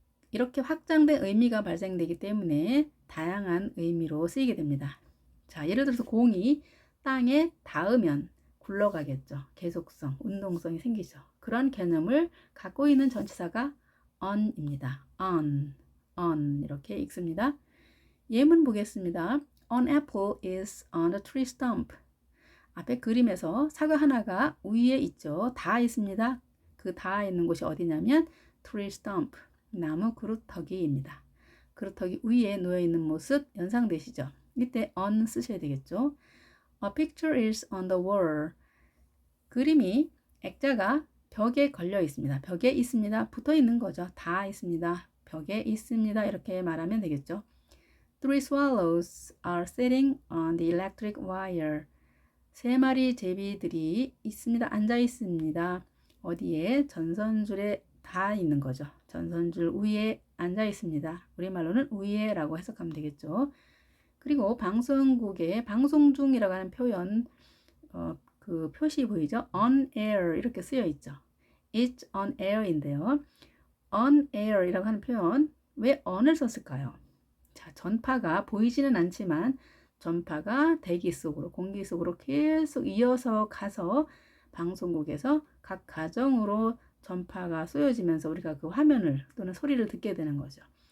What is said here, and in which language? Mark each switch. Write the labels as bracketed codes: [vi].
[ko] 이렇게 확장된 의미가 발생되기 때문에 다양한 의미로 쓰이게 됩니다. 자, 예를 들어서 공이 땅에 닿으면 굴러가겠죠. 계속성, 운동성이 생기죠. 그런 개념을 갖고 있는 전치사가 on입니다. on 이렇게 읽습니다. 예문 보겠습니다. [en] An apple is on the tree stump. [ko] 앞에 그림에서 사과 하나가 위에 있죠. 닿아 있습니다. 그 닿아 있는 곳이 어디냐면 tree stump, 나무 그루터기입니다. 그루터기 위에 놓여 있는 모습 연상되시죠? 이때 on 쓰셔야 되겠죠. [en] A picture is on the wall. [ko] 그림이 액자가 벽에 걸려 있습니다. 벽에 있습니다. 붙어 있는 거죠. 닿아 있습니다. 벽에 있습니다. 이렇게 말하면 되겠죠. [en] Three swallows are sitting on the electric wire. [ko] 3마리 제비들이 있습니다. 앉아 있습니다. 어디에? 전선줄에 닿아 있는 거죠. 전선줄 위에 앉아 있습니다. 우리말로는 위에라고 해석하면 되겠죠. 그리고 방송국에 방송 중이라고 하는 표현, 그 표시 보이죠? on air 이렇게 쓰여 있죠. [en] It's on air인데요. [ko] on air이라고 하는 표현, 왜 on을 썼을까요? 자, 전파가 보이지는 않지만 전파가 대기 속으로, 공기 속으로 계속 이어서 가서 방송국에서 각 가정으로 전파가 쏘여지면서 우리가 그 화면을 또는 소리를 듣게 되는 거죠.